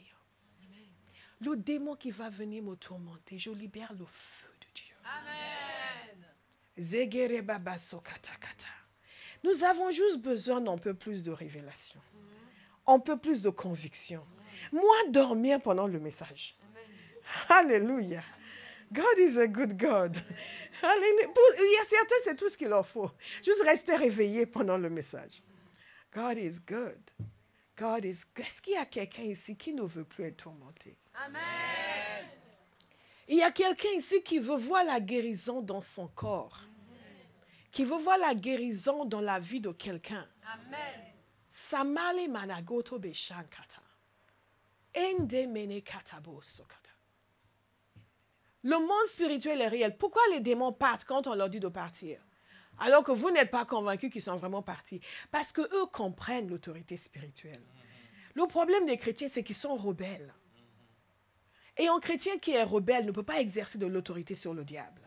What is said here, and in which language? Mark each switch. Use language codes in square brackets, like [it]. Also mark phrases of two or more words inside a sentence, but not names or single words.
[fr] Le démon qui va venir me tourmenter, je libère le feu de Dieu. Amen. Nous avons juste besoin d'un peu plus de révélation, un peu plus de conviction. Moi, dormir pendant le message. Alléluia. [en] God is a good God. [fr] Alléluia. Il y a certains, c'est tout ce qu'il leur faut. Juste rester réveillé pendant le message. [en] God is good. God is good. [fr] Est-ce qu'il y a quelqu'un ici qui ne veut plus être tourmenté? Amen. Il y a quelqu'un ici qui veut voir la guérison dans son corps. Qui veut voir la guérison dans la vie de quelqu'un. Amen. Samale managoto beshankata. Ende mene katabo sokata. Le monde spirituel est réel. Pourquoi les démons partent quand on leur dit de partir? Alors que vous n'êtes pas convaincus qu'ils sont vraiment partis. Parce qu'eux comprennent l'autorité spirituelle. Le problème des chrétiens, c'est qu'ils sont rebelles. Et un chrétien qui est rebelle ne peut pas exercer de l'autorité sur le diable.